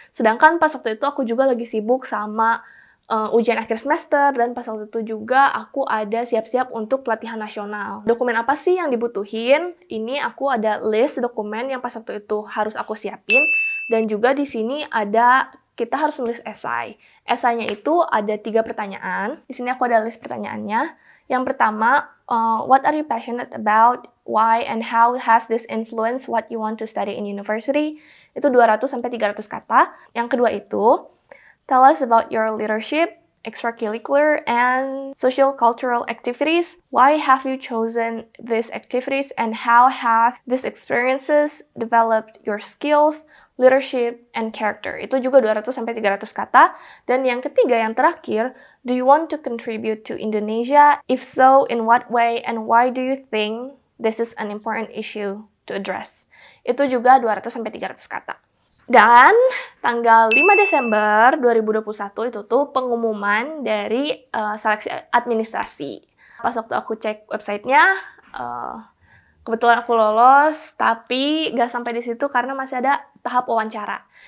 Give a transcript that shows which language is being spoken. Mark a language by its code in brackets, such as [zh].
[id] Sedangkan pas waktu itu aku juga lagi sibuk sama ujian akhir semester dan pas waktu itu juga aku ada siap-siap untuk pelatihan nasional. Dokumen apa sih yang dibutuhin? Ini aku ada list dokumen yang pas waktu itu harus aku siapin dan juga di sini ada kita harus nulis esai. Esainya itu ada 3 pertanyaan. Di sini aku ada list pertanyaannya. Yang pertama, [en] what are you passionate about? Why and how has this influenced what you want to study in university? [id] Itu 200-300 kata. Yang kedua itu, [en] tell us about your leadership, extracurricular, and social cultural activities. Why have you chosen these activities and how have these experiences developed your skills, leadership, and character? [id] Itu juga 200-300 kata. Dan yang ketiga, yang terakhir, [en] do you want to contribute to Indonesia? If so, in what way and why do you think this is an important issue to address? [id] Itu juga 200-300 kata. Dan tanggal 5 Desember 2021 itu tuh pengumuman dari seleksi administrasi. Pas waktu aku cek websitenya, kebetulan aku lolos, tapi gak sampai di situ karena masih ada tahap wawancara.